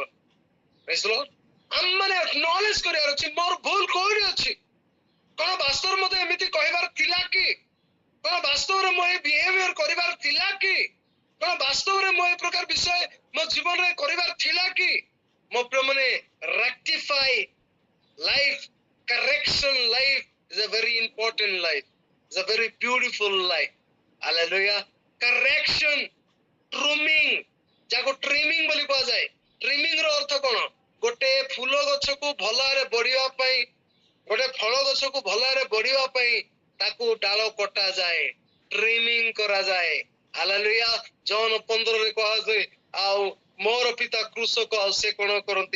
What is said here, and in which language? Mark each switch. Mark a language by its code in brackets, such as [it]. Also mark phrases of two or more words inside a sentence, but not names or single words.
[en] Praise the Lord. [or] ଆମମାନେ ଆକ୍ନଲେଜ୍ କରିବାର ଅଛି, ମୋର ଭୁଲ କୋଉଠି ଅଛି। କଣ ବାସ୍ତବରେ ମତେ ଏମିତି କହିବାର ଥିଲା କି? କଣ ବାସ୍ତବରେ ମୁଁ ଏ ବିହେଭିୟର କରିବାର ଥିଲା କି? କଣ ବାସ୍ତବରେ ମୁଁ ଏ ପ୍ରକାର ବିଷୟ ମୋ ଜୀବନରେ କରିବାର ଥିଲା କି? ମୋ ପ୍ରିୟମାନେ, [en] rectify life, correction life is a very important life. It's a very beautiful life. Hallelujah. Correction, trimming, [or] ଯାକୁ trimming ବୋଲି କୁହାଯାଏ। trimming ର ଅର୍ଥ କଣ? ଗୋଟେ ଫୁଲ ଗଛକୁ ଭଲ ଭାବରେ ବଢିବା ପାଇଁ, ଗୋଟେ ଫଳ ଗଛକୁ ଭଲ ଭାବରେ ବଢିବା ପାଇଁ ତାକୁ ଡାଳ କଟାଯାଏ, trimming କରାଯାଏ। ହାଲେଲୁୟା। ଜନ 15ରେ କୁହାଯାଏ, ଆଉ ମୋର ପିତା କୃଷକ, ଆଉ ସେ କଣ କରନ୍ତି?